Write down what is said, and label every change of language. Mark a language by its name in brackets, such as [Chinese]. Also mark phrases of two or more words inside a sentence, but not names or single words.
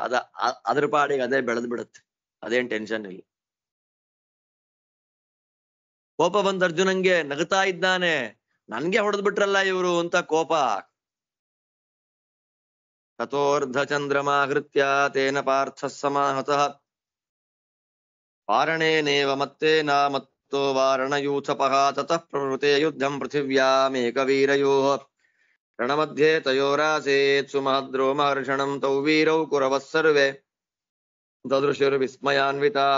[Kannada] ಅದ್ರ ಪಾಡಿಗೆ ಅದೇ ಬೆಳೆದು ಬಿಡುತ್ತೆ. ಅದೇನ್ ಟೆನ್ಷನ್ ಇಲ್ಲ. ಕೋಪ ಬಂದ ಅರ್ಜುನಂಗೆ ನಗುತ್ತಾ ಇದ್ದಾನೆ. ನನ್ಗೆ ಹೊಡೆದ್ ಬಿಟ್ರಲ್ಲ ಇವರು ಅಂತ ಕೋಪ. [Sanskrit] ತಥೋರ್ಧ ಚಂದ್ರಮಾಹೃತ್ಯ ತೇನ ಪಾರ್ಥ ಸಮಾಹತಃ ವಾರಣೇನೇವ ಮತ್ತೇನ ಮತ್ತೋ ವಾರಣಯೂಥಪಃ ತತಃ ಪ್ರವೃತೆ ಯುದ್ಧಂ ಪೃಥಿವ್ಯಾಮೇಕವೀರಯೋಃ ರಣಮಧ್ಯೆ ತಯೋರಾಸೇತ್ ಸುಮಹದ್ರೋಮಹರ್ಷಣಂ ತೌ ವೀರೌ ಕುರವಃ ಸರ್ವೇ ದದೃಶುರ್ ವಿಸ್ಮಯಾನ್ವಿತಾಃ